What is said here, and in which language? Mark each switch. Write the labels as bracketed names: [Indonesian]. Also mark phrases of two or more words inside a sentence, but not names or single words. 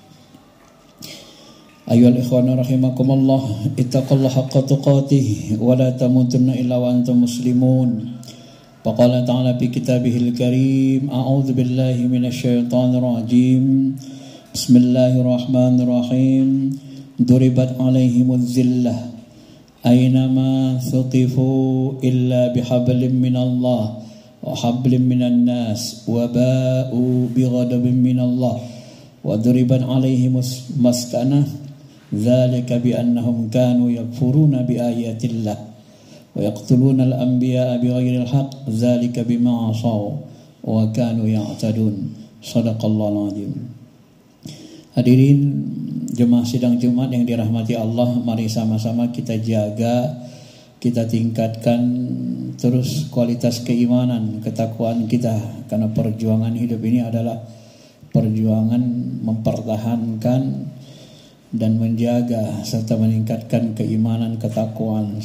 [Arabic] أيها الإخوان رحمكم الله، اتقوا الله حق تقاته ولا تموتن إلا وأنتم مسلمون. فقال تعالى في كتابه الكريم، أعوذ بالله من الشيطان الرجيم. Bismillahirrahmanirrahim. ضربت عليهم الذلة أين ما ثقفوا إلا بحبل من الله وحبل من الناس وباءوا بغضب من الله وضربت عليهم المسكنة ذلك بأنهم كانوا يكفرون بآيات الله ويقتلون الأنبياء بغير الحق ذلك بما عصوا وكانوا يعتدون. صدق الله العظيم. [Indonesian] Hadirin jemaah sidang Jumat yang dirahmati Allah, mari sama-sama kita jaga, kita tingkatkan terus kualitas keimanan, ketakwaan kita, karena perjuangan hidup ini adalah perjuangan mempertahankan dan menjaga serta meningkatkan keimanan, ketakwaan